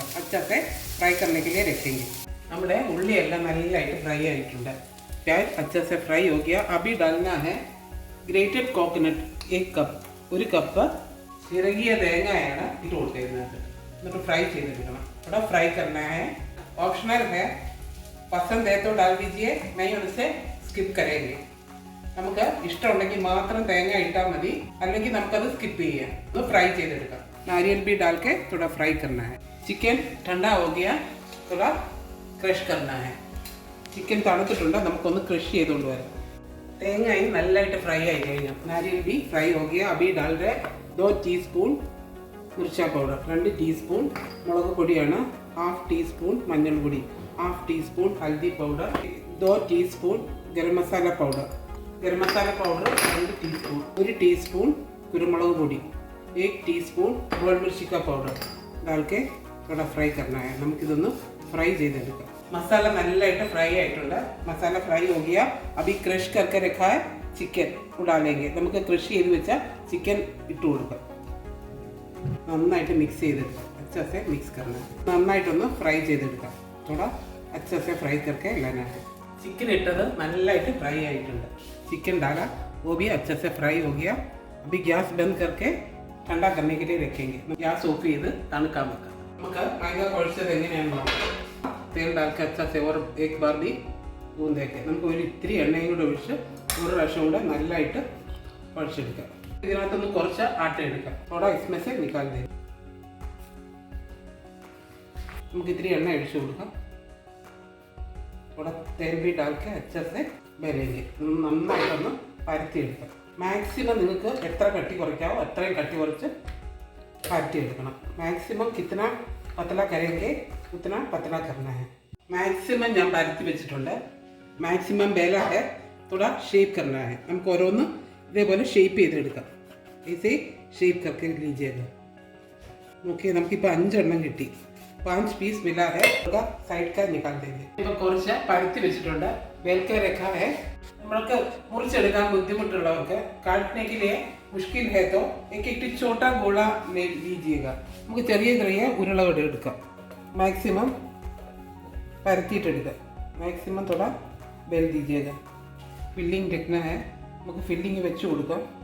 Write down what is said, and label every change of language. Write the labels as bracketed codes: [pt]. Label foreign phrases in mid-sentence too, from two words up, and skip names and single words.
[hi] अच्छे से फ्राई करने के लिए रखेंगे. [ml] നമ്മുടെ ഉള്ളിയെല്ലാം നല്ലതായിട്ട് ഫ്രൈ ആയിട്ടുണ്ട്. [hi] प्याज अच्छे से फ्राई हो गया. अभी डालना है [en] grated coconut [hi] 1 कप. [ml] 1 കപ്പ് ചിരകിയ തേങ്ങയാണ് ഇട്ട് കൊടുക്കുന്നത്. എന്നിട്ട് ഫ്രൈ ചെയ്തെടുക്കണം. [hi] थोड़ा फ्राई करना है. ऑप्शनल है, पसंद है तो डाल दीजिए, नहीं उनसे स्किप करेंगे. [ml] നമുക്ക് ഇഷ്ടമുണ്ടെങ്കിൽ മാത്രം തേങ്ങ ഇട്ടാൽ മതി, അല്ലെങ്കിൽ നമുക്കത് സ്കിപ്പ് ചെയ്യാം. ഒന്ന് ഫ്രൈ ചെയ്തെടുക്കാം. [hi] नारियल भी डाल के थोड़ा फ्राई करना है. चिकन ठंडा हो गया, थोड़ा क्रश करना है. [ml] ചിക്കൻ തണുത്തിട്ടുണ്ട്, നമുക്കൊന്ന് ക്രഷ് ചെയ്തുകൊണ്ട് വരാം. തേങ്ങയും നല്ലതായിട്ട് ഫ്രൈ ആയി കഴിഞ്ഞു. [hi] नारियल भी फ्राई हो गया. अभी डाल रहे 2 टीस्पून मिर्च पाउडर, [ml] 2 ടീസ്പൂൺ മുളക് പൊടിയാണ്, 1/2 ടീസ്പൂൺ മഞ്ഞൾപ്പൊടി, 1/2 ടീസ്പൂൺ [hi] हल्दी पाउडर, [ml] 2 ടീസ്പൂൺ ഗരം മസാല പൗഡർ, 2 ടീസ്പൂൺ, 1 ടീസ്പൂൺ കുരുമുളക് പൊടി, 1 ടീസ്പൂൺ [hi] गोल मिर्ची का पाउडर डाल के थोड़ा फ्राई करना है. [ml] നമുക്കിതൊന്ന് ഫ്രൈ ചെയ്തെടുക്കാം. മസാല നല്ലതായിട്ട് ഫ്രൈ ആയിട്ടുണ്ട്. [hi] मसाला फ्राई हो गया. अभी क्रश करके रखा है चिकन डालेंगे. [ml] നമുക്ക് ക്രഷ് ചെയ്ത് വെച്ച ചിക്കൻ ഇട്ട് കൊടുക്കാം. നന്നായിട്ട് മിക്സ് ചെയ്തെടുക്കാം. [hi] अच्छे से मिक्स करना है. [ml] നന്നായിട്ടൊന്ന് ഫ്രൈ ചെയ്തെടുക്കാം. [hi] थोड़ा अच्छे से फ्राई करके लेना है. [ml] ചിക്കൻ ഇട്ടത് നല്ലതായിട്ട് ഫ്രൈ ആയിട്ടുണ്ട്. [hi] चिकन डाला, वो भी अच्छे से फ्राई हो गया. अभी गैस बंद करके ठंडा करने के लिए रखेंगे. [en] gas off [ml] ചെയ്ത് തണുക്കാൻ വെക്കാം. നമുക്ക് മൈദ കുഴച്ചത് എങ്ങനെയാണെന്ന് നോക്കാം. [hi] तेल डाल के अच्छा से और एक बार भी गूंद के [ml] നമുക്ക് ഒരു ഇത്തിരി എണ്ണയും കൂടെ ഒഴിച്ച് ഒരു പ്രാവശ്യം കൂടെ നല്ലതായിട്ട് കുഴച്ചെടുക്കാം. ഇതിനകത്തൊന്ന് കുറച്ച് ആട്ട എടുക്കാം. [hi] थोड़ा इसमें से निकाल दें. [ml] നമുക്ക് ഇത്തിരി എണ്ണ ഒഴിച്ചു കൊടുക്കാം. [hi] थोड़ा तेल भी डाल के अच्छे से बेलेंगे. [ml] നന്നായിട്ടൊന്ന് പരത്തിയെടുക്കാം. മാക്സിമം നിങ്ങൾക്ക് എത്ര കട്ടി കുറയ്ക്കാവോ അത്രയും കട്ടി കുറച്ച് പരത്തിയെടുക്കണം. [hi] മാക്സിമം കിतना पतला करेंगे उतना पतला करना है. [ml] മാക്സിമം ഞാൻ പരത്തി വെച്ചിട്ടുണ്ട്. [hi] മാക്സിമം बेला है, थोड़ा शेप करना है. [ml] നമുക്ക് ഓരോന്ന് ഇതേപോലെ ഷേപ്പ് ചെയ്തെടുക്കാം. [hi] ऐसे शेप करके लीजिएगा. [ml] നോക്കിയേ, നമുക്കിപ്പോൾ 5 എണ്ണം കിട്ടി. [hi] 5 पीस मिला है. साइड का निकाल देंगे. [ml] ഇപ്പോൾ കുറച്ച് പരത്തി വെച്ചിട്ടുണ്ട്. [hi] बेल के रखा है. [ml] നമ്മൾക്ക് മുറിച്ചെടുക്കാൻ ബുദ്ധിമുട്ടുള്ളവർക്ക് [hi] काटने के लिए मुश्किल है तो एक छोटा गोला ले लीजिएगा. [ml] നമുക്ക് ചെറിയ ചെറിയ ഉരുളകൾ എടുക്കാം. [hi] मैक्सिमम परतीटेടുക്കുക मैक्सिमम थोड़ा बेल दीजिएगा फिलिंग रखना है [ml] നമുക്ക് ഫില്ലിംഗ് വെച്ച് കൊടുക്കാം